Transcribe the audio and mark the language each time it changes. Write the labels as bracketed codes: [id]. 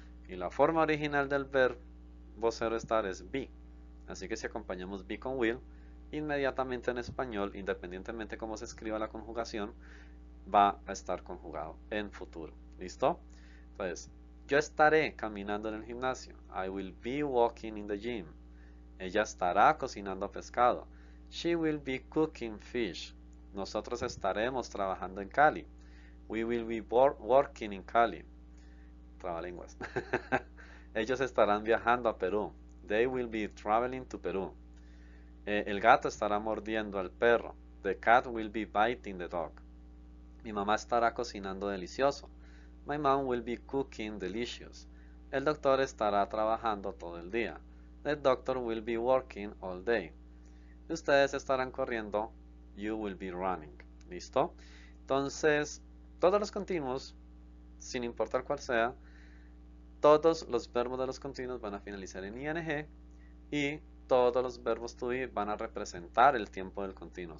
[es] Y la forma original del verbo ser o estar es be. Así que si acompañamos be con will, inmediatamente en español, independientemente cómo se escriba la conjugación, va a estar conjugado en futuro. ¿Listo? Entonces, yo estaré caminando en el gimnasio. [en] I will be walking in the gym. [es] Ella estará cocinando pescado. [en] She will be cooking fish. [es] Nosotros estaremos trabajando en Cali. [en] We will be working in Cali. [es] Trabalenguas. Ellos estarán viajando a Perú. [en] They will be traveling to Perú. [es] El gato estará mordiendo al perro. [en] The cat will be biting the dog. [es] Mi mamá estará cocinando delicioso. [en] My mom will be cooking delicious. [es] El doctor estará trabajando todo el día. [en] The doctor will be working all day. [es] Ustedes estarán corriendo. [en] You will be running. [es] ¿Listo? Entonces, todos los continuos, sin importar cuál sea, todos los verbos de los continuos van a finalizar en ing y todos los verbos to be van a representar el tiempo del continuo.